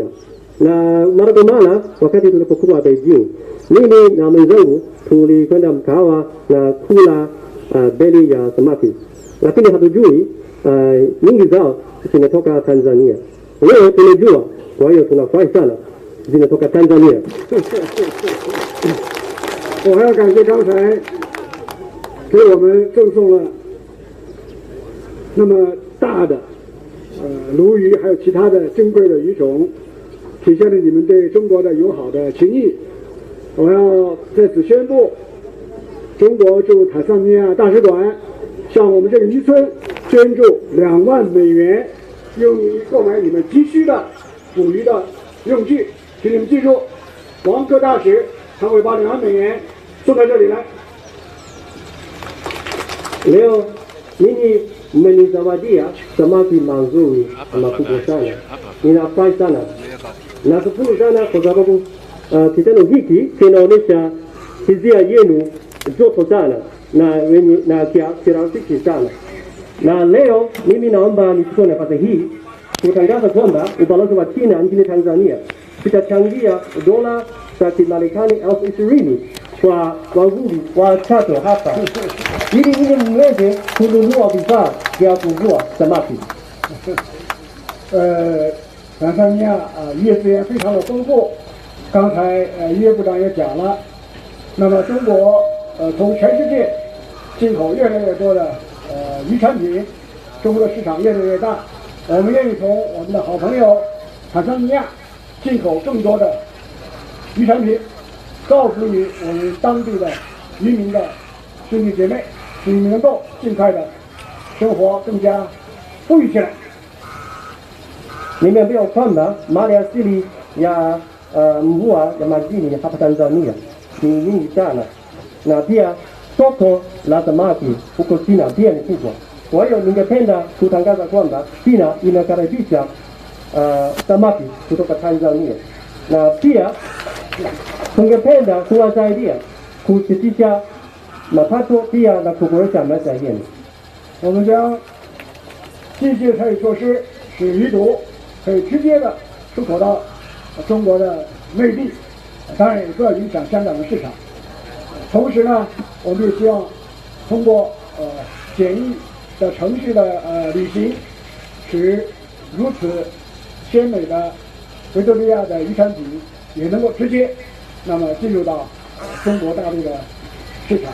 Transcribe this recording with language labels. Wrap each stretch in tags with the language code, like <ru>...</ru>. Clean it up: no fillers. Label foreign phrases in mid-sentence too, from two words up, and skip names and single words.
<sw>Na mara kwa mara wakati tulipokuwa Beijing, mimi na mwenzangu tulikwenda mkahawa na kula beli ya samaki, lakini hatujui nyingi zao zinatoka Tanzania. Leo tunajua, kwa hiyo tunafurahi sana zinatoka Tanzania.</sw> <zh>我还要感谢刚才给我们赠送了那么大的鲈鱼，还有其他的珍贵的鱼种，体现了你们对中国的友好的情谊。我要在此宣布，中国驻坦桑尼亚大使馆向我们这个渔村捐助2万美元，用于购买你们急需的捕鱼的用具。请你们记住，王克大使他会把2万美元送到这里来。</zh> <sw>Leo ninyi mmenizawadia samaki mazuri makubwa sana. Ninafurahi sana. Nashukuru sana kwa sababu kitendo hiki kinaonyesha hisia yenu joto sana na kirafiki sana. Na leo mimi naomba nichukue nafasi hii kutangaza kwamba ubalozi wa China nchini Tanzania kitachangia dola za Kimarekani 20,000 kwa wavuvi wa Chato hapa ili mweze kununua vifaa vya kuvua samaki.</sw> <zh>坦桑尼亚渔业资源非常的丰富，刚才渔业部长也讲了，那么中国从全世界进口越来越多的渔产品，中国的市场越来越大，我们愿意从我们的好朋友坦桑尼亚进口更多的渔产品，造福于我们当地的渔民的兄弟姐妹，使你们能够尽快的生活更加富裕起来。</zh> <sw>Nimeambiwa kwamba mali asili ya mvua ya majini hapa Tanzania ni nyingi sana, na pia soko la samaki huko China pia ni kubwa. Kwa hiyo ningependa kutangaza kwamba China inakaribisha samaki kutoka Tanzania, na pia tungependa kuwasaidia kusitisha mapato pia na kuboresha maisha yenu.</sw> <zh>我们将继续采取措施，使鱼肚可以直接的出口到中国的内地，当然也不要影响香港的市场。同时呢，我们也希望通过简易的程序的履行，使如此鲜美的维多利亚的渔产品也能够直接那么进入到中国大陆的市场。</zh>